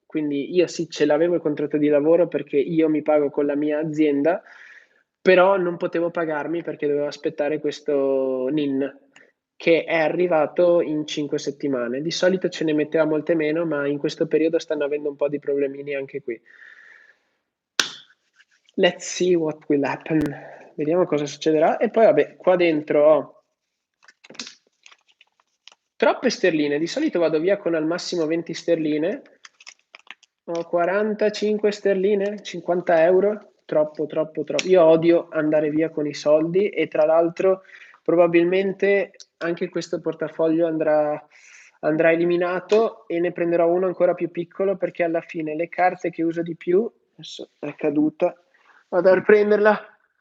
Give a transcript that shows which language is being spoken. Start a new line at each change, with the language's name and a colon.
Italian: Quindi io sì, ce l'avevo il contratto di lavoro perché io mi pago con la mia azienda, però non potevo pagarmi perché dovevo aspettare questo NIN che è arrivato in 5 settimane. Di solito ce ne metteva molte meno, ma in questo periodo stanno avendo un po' di problemini anche qui.
English: Let's see what will happen.
Italian: Vediamo cosa succederà. E poi, vabbè, qua dentro ho troppe sterline. Di solito vado via con al massimo 20 sterline. Ho 45 sterline, 50 euro. Troppo, troppo, troppo. Io odio andare via con i soldi e tra l'altro probabilmente anche questo portafoglio andrà eliminato e ne prenderò uno ancora più piccolo perché alla fine le carte che uso di più, adesso è caduta, vado a riprenderla.